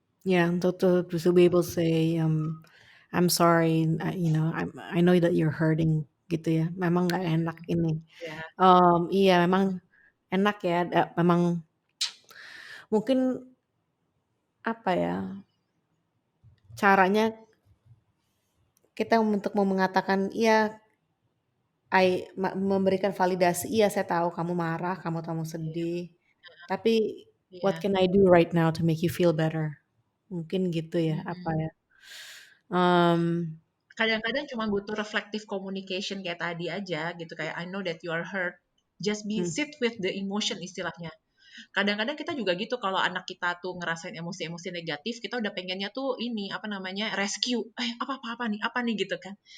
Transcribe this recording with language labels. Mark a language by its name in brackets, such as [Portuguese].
[English] Yeah, to be able to say, "I'm sorry, I know that you're hurting," [Indonesian] gitu ya. Memang nggak enak ini. Ya, Iya memang enak ya, memang mungkin apa ya, caranya kita untuk mengatakan, "Iya, memberikan validasi, 'Iya saya tahu kamu marah, kamu iya, sedih, tapi [English] what iya. can I do right now to make you feel better?'" [Indonesian] Mungkin gitu ya, apa Mm-mm. ya, mmm, Kadang-kadang cuma butuh [English] reflective communication [Indonesian] kayak tadi aja gitu kayak [English] I know that you are hurt. Just be mmm, sit with the emotion [Indonesian] istilahnya. Kadang-kadang kita juga gitu kalau anak kita tuh ngerasain emosi-emosi negatif, kita udah pengennya tuh ini apa namanya rescue, apa nih apa nih gitu kan.